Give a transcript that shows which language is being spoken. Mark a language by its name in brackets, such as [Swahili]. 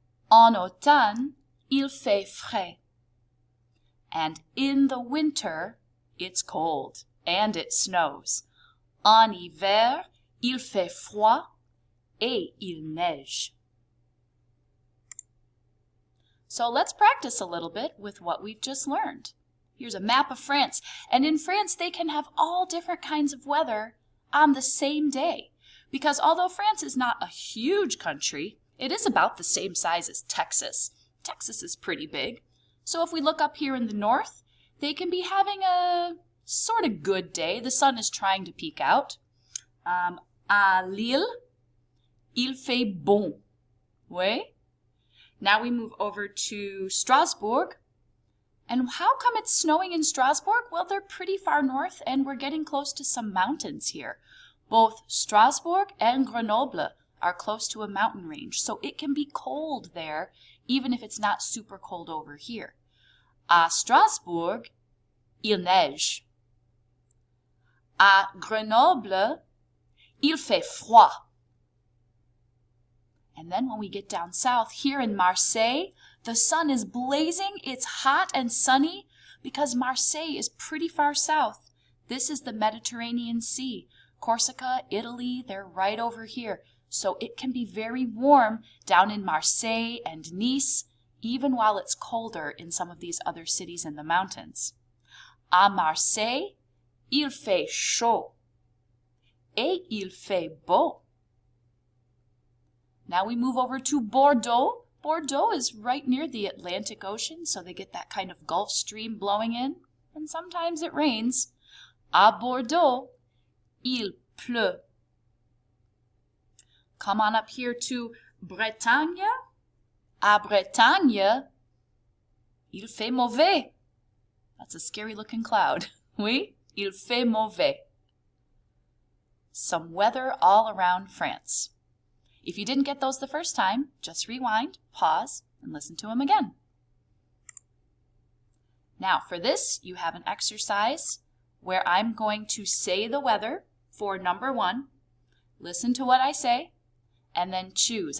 [French] En automne, il fait frais. [English] And in the winter, it's cold and it snows. [French] En hiver, il fait froid et il neige. [English] So let's practice a little bit with what we've just learned. Here's a map of France, and in France they can have all different kinds of weather on the same day. Because although France is not a huge country, it is about the same size as Texas. Texas is pretty big. So if we look up here in the north, they can be having a sort of good day. The sun is trying to peek out. [French] À Lille, il fait bon. Oui? [English] Now we move over to Strasbourg. And how come it's snowing in Strasbourg? Well, they're pretty far north and we're getting close to some mountains here. Both Strasbourg and Grenoble are close to a mountain range, so it can be cold there, even if it's not super cold over here. [French] À Strasbourg, il neige. À Grenoble, il fait froid. [English] And then when we get down south, here in Marseille, the sun is blazing. It's hot and sunny because Marseille is pretty far south. This is the Mediterranean Sea. Corsica, Italy, they're right over here. So it can be very warm down in Marseille and Nice, even while it's colder in some of these other cities in the mountains. [French] À Marseille, il fait chaud. Et il fait beau. [English] Now we move over to Bordeaux. Bordeaux is right near the Atlantic Ocean, so they get that kind of Gulf Stream blowing in, and sometimes it rains. [French] À Bordeaux, il pleut. [English] Come on up here to Bretagne. [French] À Bretagne, il fait mauvais. [English] That's a scary looking cloud. [French] Oui, il fait mauvais. [English] Some weather all around France. If you didn't get those the first time, just rewind, pause, and listen to them again. Now for this, you have an exercise where I'm going to say the weather for number 1, listen to what I say, and then choose.